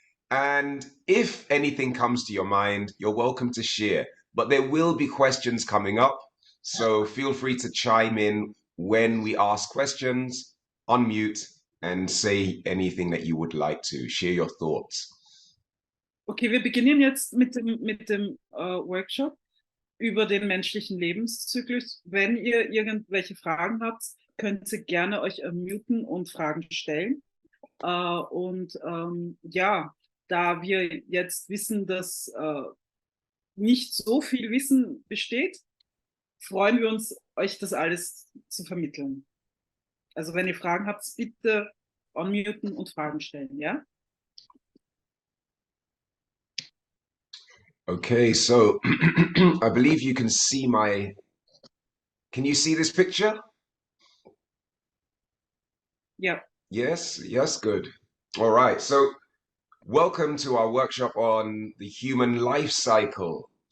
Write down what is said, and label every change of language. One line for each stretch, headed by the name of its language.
English: And if anything comes to your mind, you're welcome to share. But there will be questions coming up. So feel free to chime in when we ask questions, unmute, and say anything that you would like to. Share your thoughts.
German: Okay, wir beginnen jetzt mit dem Workshop über den menschlichen Lebenszyklus. Wenn ihr irgendwelche Fragen habt, könnt ihr gerne euch unmuten und Fragen stellen. Ja, da wir jetzt wissen, dass nicht so viel Wissen besteht, freuen wir uns, euch das alles zu vermitteln. Also wenn ihr Fragen habt, bitte unmuten und Fragen stellen, ja?
English: Okay, so I believe you can see can you see this picture?
German: Ja.
English: Yes, yes, good. All right, so welcome to our workshop on the human life cycle.